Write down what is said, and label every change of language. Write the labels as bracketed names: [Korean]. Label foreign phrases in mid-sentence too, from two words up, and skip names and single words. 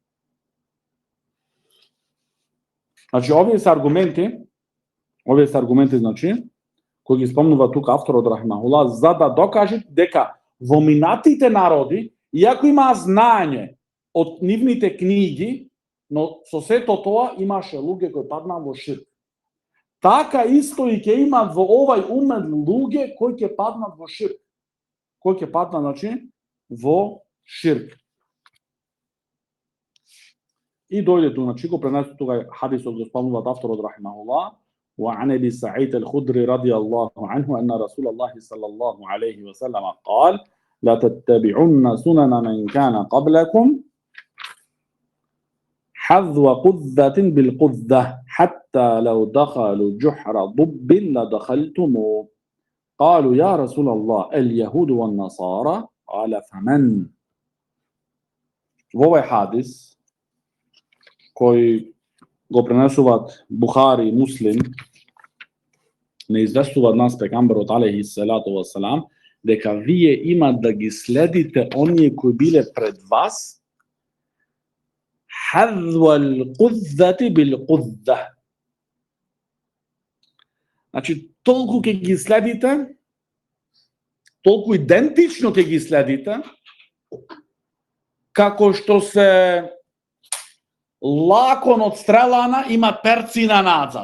[Macedonian] Значи, овие се аргументи, значи, кои ги спомнува тука авторот рахимахуллах, за да докаже дека во минатите народи, иако има знаење од нивните книги, но со сето тоа имаше луѓе кои паднаа во ширк. Така исто и ќе имат во овај умет луѓе кои ќе паднат во ширк. Кои ќе паднат, значи, во ширк. И дојде тука, значи, го пренесува тука хадисот го спомнува авторот рахимахуллах, [Arabic] وعن ابي سعيد الخدري رضي الله عنه ان رسول الله صلى الله عليه وسلم قال: لا تتبعن سنن من كان قبلكم حذو قذة بالقذة حتى لو دخلوا جحر ضب لدخلتموه. قالوا يا رسول الله اليهود والنصارى قال فمن. [Macedonian] Во овој хадис кој го пренесуваат Бухари и Муслим, не известуваат нас пегамберот [Arabic] عليه الصلاة والسلام [Macedonian] дека вие има да ги следите оние кои биле пред вас [Arabic] حذو القذة بالقذة. [Macedonian] Значи, толку ќе ги следите, толку идентично ќе ги следите, како што се лакон од стрелана има перцина назад.